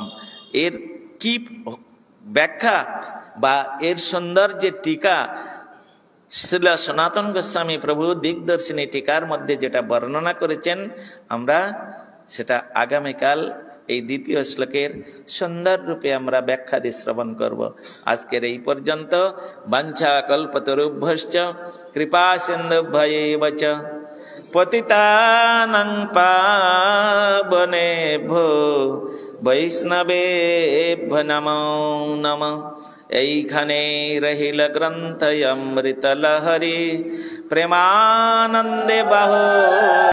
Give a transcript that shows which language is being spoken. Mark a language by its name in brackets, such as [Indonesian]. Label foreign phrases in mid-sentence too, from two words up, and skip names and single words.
[Bangla] এর কি ব্যাখ্যা বা এর সৌন্দর্যের টিকা শ্রীল সনাতন গোস্বামী প্রভু দিগদর্শিনী টিকার মধ্যে যেটা বর্ণনা করেছেন, আমরা সেটা আগামীকাল এই দ্বিতীয় শ্লোকের সুন্দর রূপে আমরা ব্যাখ্যা দিয়ে শ্রবণ করব। আজকের এই পর্যন্ত। [Sanskrit] বাঞ্ছা কল্পতরুভ্যশ্চ কৃপা সিন্ধুভ্যেব চ পতিতানাং পাবনেভ্যো বৈষ্ণবেভ্যো নমো নমঃ। [Bangla] এইখানে রহিল গ্রন্থ অমৃত লহরী, প্রেমানন্দে বাহ